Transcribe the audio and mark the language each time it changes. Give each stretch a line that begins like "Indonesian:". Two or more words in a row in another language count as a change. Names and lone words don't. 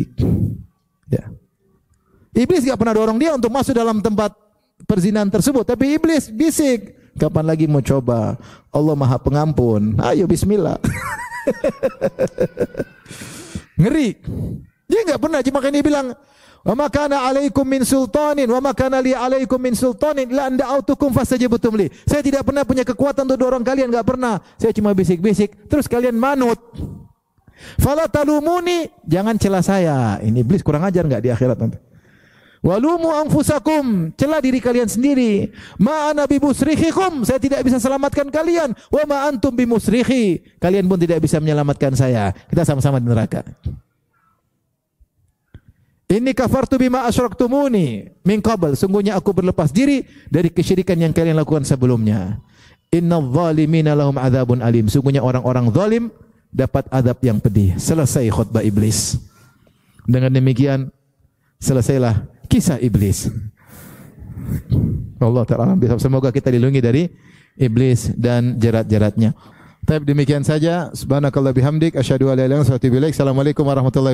Indonesian: Ya. Iblis gak pernah dorong dia untuk masuk dalam tempat perzinahan tersebut. Tapi iblis bisik. Kapan lagi mau coba? Allah Maha Pengampun. Ayo bismillah. Ngeri. Dia gak pernah. Cuma kan dia bilang,
Arabic: وما كان عليكم من سلطان وما كان لي عليكم من سلطان لا أن دعوتكم فاستجبتم لي.
Indonesian: Saya tidak pernah punya kekuatan untuk dorong kalian, enggak pernah. Saya cuma bisik-bisik, terus kalian manut.
Arabic: فلا تلوموني,
Indonesian: jangan celah saya. Ini iblis kurang ajar enggak di akhirat nanti.
Arabic: ولوموا أنفسكم,
Indonesian: celah diri kalian sendiri.
Arabic: ما أنا بمصرخكم,
Indonesian: saya tidak bisa selamatkan kalian.
Arabic: وما أنتم بمصرخي,
Indonesian: kalian pun tidak bisa menyelamatkan saya. Kita sama-sama di neraka.
Arabic: إني كفرت بما أشركتموني من قبل,
Indonesian: sungguhnya aku berlepas diri dari kesyirikan yang kalian lakukan sebelumnya.
Arabic: إن الظالمين لهم عذاب أليم,
Indonesian: sungguhnya orang-orang zalim dapat adab yang pedih. Selesai khutbah iblis. Dengan demikian selesailah kisah iblis. Allah Ta'ala semoga kita dilindungi dari iblis dan jerat-jeratnya. Tapi demikian saja.
Arabic: سبحانك الله بحمدك أشهد أن لا إله إلا أنت أستغفرك وأتوب إليك. السلام عليكم ورحمة الله وبركاته.